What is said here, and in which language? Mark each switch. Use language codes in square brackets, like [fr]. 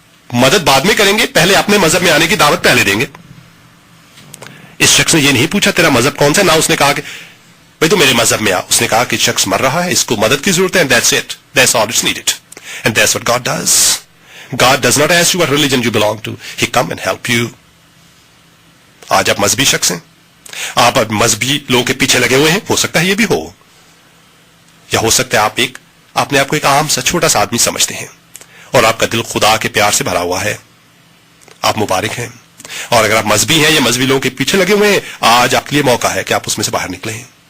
[ur] مدد بعد میں کریں گے, پہلے اپنے مذہب میں آنے کی دعوت پہلے دیں گے. اس شخص نے یہ نہیں پوچھا تیرا مذہب کون سا, نہ اس نے کہا کہ بھائی تو میرے مذہب میں آ. اس نے کہا کہ شخص مر رہا ہے, اس کو مدد کی ضرورت ہے, [en] and that's it, that's all it's needed, and that's what God does. God does not ask you what religion you belong to, he come and help you. [ur] آج آپ مذہبی شخص ہیں, آپ اب مذہبی لوگوں کے پیچھے لگے ہوئے ہیں. ہو سکتا ہے یہ بھی ہو, یا ہو سکتا ہے آپ اپنے آپ کو ایک عام سا چھوٹا سا آدمی سمجھتے ہیں اور آپ کا دل خدا کے پیار سے بھرا ہوا ہے. آپ مبارک ہیں. اور اگر آپ مذہبی ہیں یا مذہبی لوگوں کے پیچھے لگے ہوئے ہیں, آج آپ کے لیے موقع ہے کہ آپ اس میں سے باہر نکلیں.